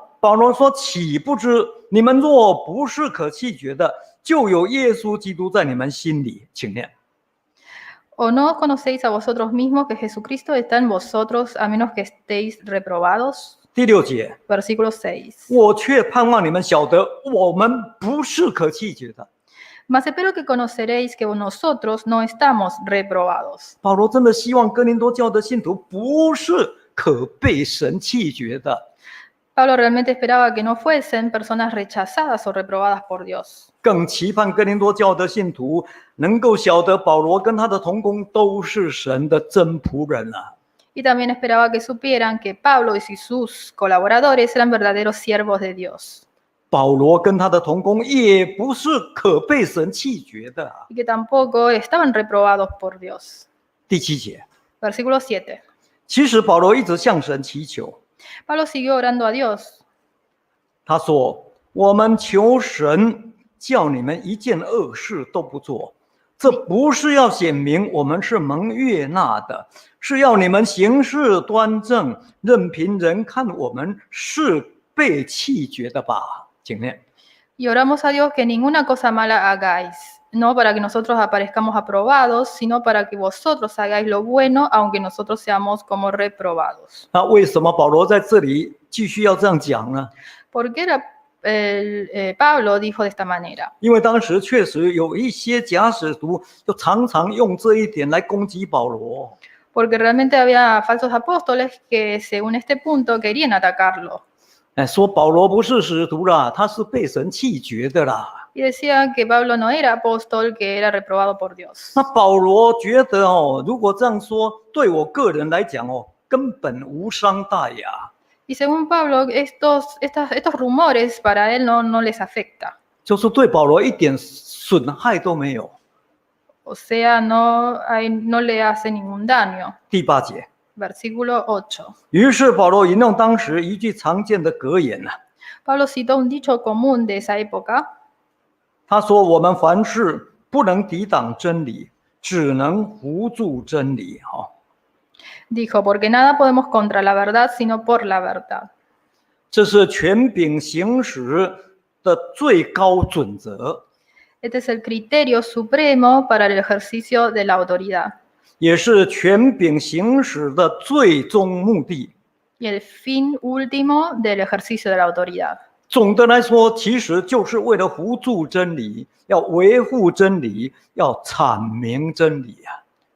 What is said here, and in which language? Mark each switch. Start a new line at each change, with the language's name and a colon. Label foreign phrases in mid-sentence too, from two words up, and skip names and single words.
Chinese: 保罗说：“岂不知你们若不是可弃绝的，就有耶稣基督在你们心里。” 请念。
Spanish: ¿o no conocéis a vosotros mismos que Jesucristo está en vosotros a menos que estéis reprobados?
Chinese: 第6节，
Spanish: Versículo 6.
Chinese: 我却盼望你们晓得，我们不是可弃绝的。
Spanish: Mas espero que conoceréis que nosotros no estamos reprobados.
Chinese: 保罗真的希望哥林多教的信徒不是可被神弃绝的，
Spanish: Pablo realmente esperaba que no fuesen personas rechazadas o reprobadas por Dios.
Chinese: 更期盼哥林多教的信徒能够晓得保罗跟他的同工都是神的真仆人啊！
Spanish: Y también esperaba que supieran que Pablo y sus colaboradores eran verdaderos siervos de Dios.
Chinese: 保罗跟他的同工也不是可被神弃绝的啊。
Spanish: Y que tampoco estaban reprobados por Dios.
Chinese: 第7节，
Spanish: Versículo 7.
Chinese: 其实保罗一直向神祈求，
Spanish: Pablo siguió orando a Dios.
Chinese: 他说：“我们求神叫你们一件恶事都不做，这不是要显明我们是蒙悦纳的，是要你们行事端正，任凭人看我们是被弃绝的吧。” 请念。
Spanish: Y oramos a Dios que ninguna cosa mala hagáis, no para que nosotros aparezcamos aprobados, sino para que vosotros hagáis lo bueno, aunque nosotros seamos como reprobados.
Chinese: 那为什么保罗在这里继续要这样讲呢？
Spanish: ¿Por qué Pablo dijo de esta manera?
Chinese: 因为当时确实有一些假使徒就常常用这一点来攻击保罗。
Spanish: Porque realmente había falsos apóstoles que, según este punto, querían atacarlo.
Chinese: 说保罗不是使徒啦，他是被神弃绝的啦。
Spanish: Y decían que Pablo no era apóstol, que era reprobado por Dios.
Chinese: 那保罗觉得哦，如果这样说，对我个人来讲哦，根本无伤大雅。
Spanish: Y según Pablo, estos rumores para él no les afecta.
Chinese: 就是对保罗一点损害都没有。
Spanish: O sea, no le hace ningún daño.
Chinese: 第8节，
Spanish: Versículo 8.
Chinese: 于是保罗引用当时一句常见的格言呐，
Spanish: Pablo citó un dicho común de esa época.
Chinese: 他说：“我们凡事不能抵挡真理，只能扶助真理。” 哈，
Spanish: Dijo, porque nada podemos contra la verdad, sino por la verdad.
Chinese: 这是权柄行使的最高准则，
Spanish: Este es el criterio supremo para el ejercicio de la autoridad
Chinese: 也是权柄行使的最终目的。
Spanish: y el fin último del ejercicio de la autoridad.
Chinese: 总的来说，其实就是为了扶助真理，要维护真理，要阐明真理啊。